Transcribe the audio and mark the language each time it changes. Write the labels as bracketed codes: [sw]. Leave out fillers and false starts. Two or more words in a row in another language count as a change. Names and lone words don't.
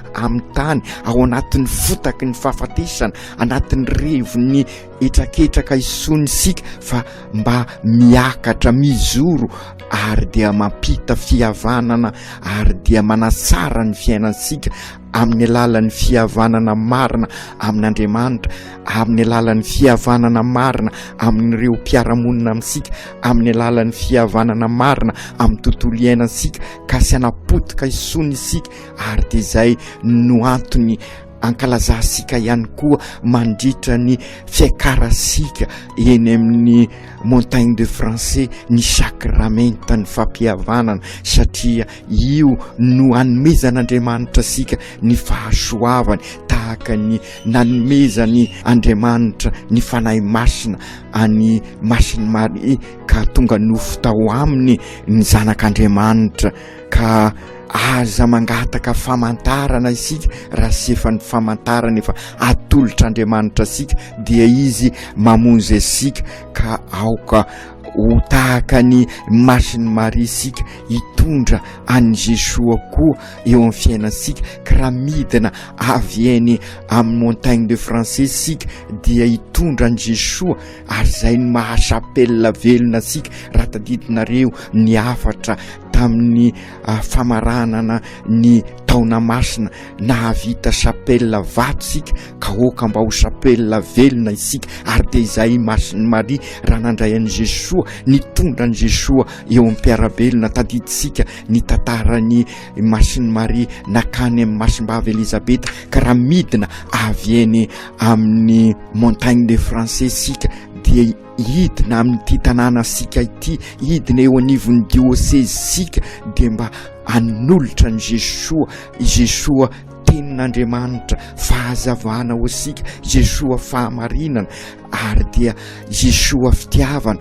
[mg] amin'ny tany ao anatin'ny fotaky ny fahafatesana, anatin'ny revony etraketraka isonisika, fa mba miakatra mizoro ary dia mampita fihavanana ary dia manasara ny fiainansika amin'ny alalan'ny fihavanana marina amin'Andriamanitra, amin'ny alalan'ny fihavanana marina amin'ireo mpiaramonina amintsika, amin'ny alalan'ny fihavanana marina amin'ny tontolo iainansika, ka sy anapotika isony isika. Ary dia izay no antony ankalazasika ihany koa mandritra ny fiakarasika eny amin'ny montagne de français ny sakramenta ny fampihavanana, satria io no anomezan'Andriamanitra sika ny fahasoavany, tahaka ny nanomezany Andriamanitra ny fanahy masina any Masiny Maria ka tonga nofo tao aminy ny zanak'Andriamanitra. Ka aza mangataka famantarana isika raha sy efa ny famantarana efa atolotr'Andriamanitra sika, dia izy mamonjy asika ka aoka ho tahaka ny Masiny Maria sika hitondra an'i Jesoa koa eo amin'ny fiainansika. Ka raha midina avy eny amin'ny montagne de français sika dia hitondra an'i Jesoa, ary izay ny mahasapelina velona sika. Raha tadidinareo ny afatra tamin'ny famaranana ny taona masina, nahavita sapelina vato sika ka oka mba ho sapelina velona isika. Ary dia izay Masiny Maria raha nandray an'i Jesoa, nitondra an'i Jesoa eo amin'ny mpiarabelona. Tadidisika ny tantarany Masiny Maria nakany amin'ny masimbavy Elizabeta. Ka raha midina avy eny amin'ny montagne de français sika dia hidina amin'ity tanàna sika ity, hidina eo anivon'ny diocèse sika, dia mba hanolotra ny Jesoa tenin'Andriamanitra, fahazavana ho asika, Jesoa fahamarinana, ary dia Jesoa fitiavana.